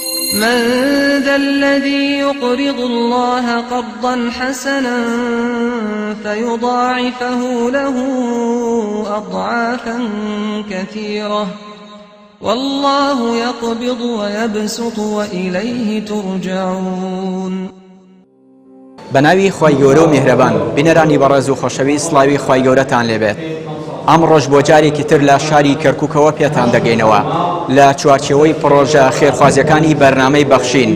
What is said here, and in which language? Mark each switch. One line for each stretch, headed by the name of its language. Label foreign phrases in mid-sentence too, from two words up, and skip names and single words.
Arabic: من ذا الذي يقرض الله قرضا حسنا فيضاعفه له أضعافا كثيرة والله يقبض ويبسط وإليه ترجعون.
Central Kurdish: بناوی خوای گەورە و میهرەبان بینەرانی بەڕێز و خۆشەوی سڵاوی خوای گەورەتان لێبێت. ئەم ڕۆژ بۆ جارێکی تر لە شاری کەرکووکەوە پێتان دەگەینەوە لە چوارچێوەی پرۆژە خێرخوازیەکانی بەرنامەی بەخشین.